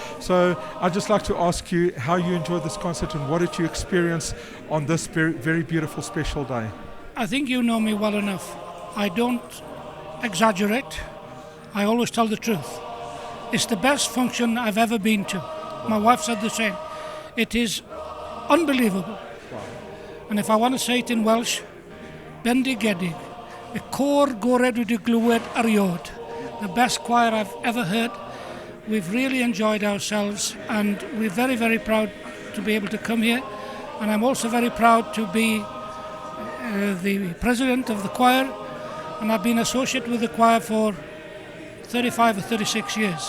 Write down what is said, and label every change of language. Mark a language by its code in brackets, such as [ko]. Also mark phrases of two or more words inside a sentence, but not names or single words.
[en] So I'd just like to ask you how you enjoyed this concert and what did you experience on this very beautiful special day. I think you know me well enough. I don't exaggerate. I always tell the truth. It's the best function I've ever been to. My wife said the same. It is unbelievable. And if I want to say it in Welsh, [cy] bendigedig, y cor gored wedi glywed erioed. [en] The best choir I've ever heard. We've really enjoyed ourselves, and we're very proud to be able to come here. And I'm also very proud to be the president of the choir, and I've been associated with the choir for 35 or 36 years.